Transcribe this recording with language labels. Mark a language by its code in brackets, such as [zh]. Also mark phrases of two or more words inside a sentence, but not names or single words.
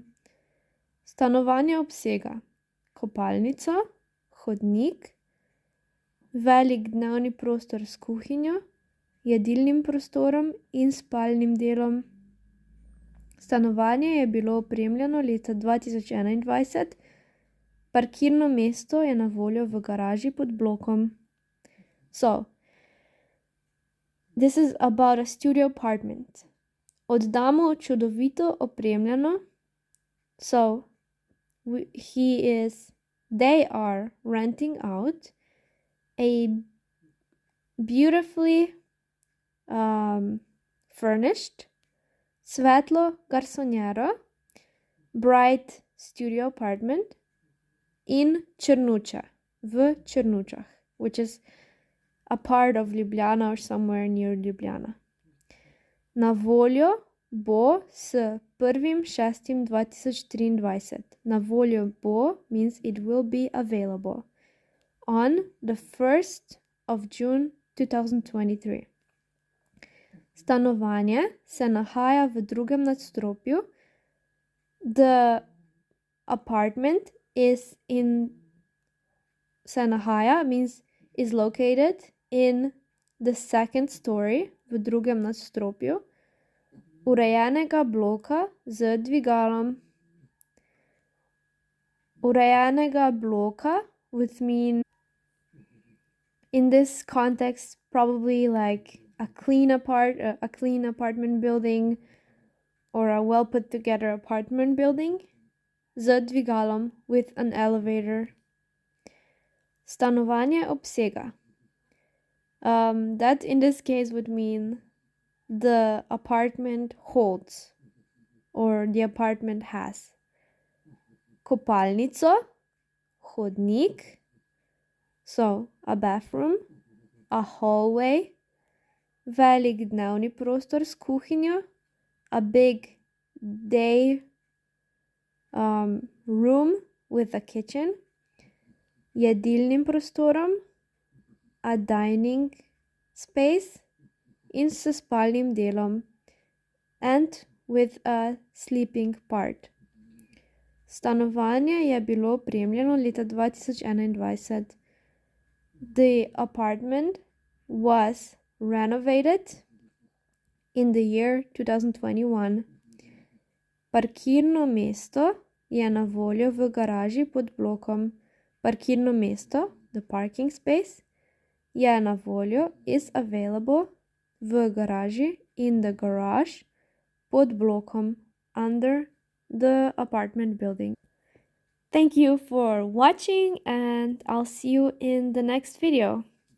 [sl] Stanovanje obsega kopalnico, hodnik, velik dnevni prostor s kuhinjo, jedilnim prostorom in spalnim delom. Stanovanje je bilo opremljeno leta 2021, parkirno mesto je na voljo v garaži pod blokom. [en] So, this is about a studio apartment. [sl] Oddamo čudovito opremljeno. [en] So, they are renting out a beautifully furnished [sl] svetlo garsonjero, [en] bright studio apartment in Črnuče, [sl] v Črnučah, [en] which is a part of Ljubljana or somewhere near Ljubljana. [sl] Na voljo bo s 1.6.2023. Na voljo bo [en] means it will be available on the 1st of June 2023. [sl] Stanovanje se nahaja v drugem nadstropju. [en] The apartment means is located in the second story, [sl] v drugem nadstropju, urejenega bloka z dvigalom. Urejenega bloka [en] would mean in this context probably like a clean apartment building or a well put together apartment building [sl] z dvigalom [en] with an elevator. [sl] Stanovanje obsega. [en] That in this case would mean the apartment holds or the apartment has [sl] kopalnico, hodnik, [en] so a bathroom, a hallway, [sl] velik dnevni prostor s kuhinjo, [en] a big day room with a kitchen, [sl] jedilnim prostorom, [en] a dining space [sl] in s spalnim delom, [en] and with a sleeping part. [sl] Stanovanje je bilo opremljeno leta 2021. [en] The apartment was renovated in the year 2021. [sl] Parkirno mesto je na voljo v garaži pod blokom. Parkirno mesto, [en] the parking space, [sl] je na voljo, [en] is available, [sl] v garaži, [en] in the garage, [sl] pod blokom, [en] under the apartment building. Thank you for watching and I'll see you in the next video.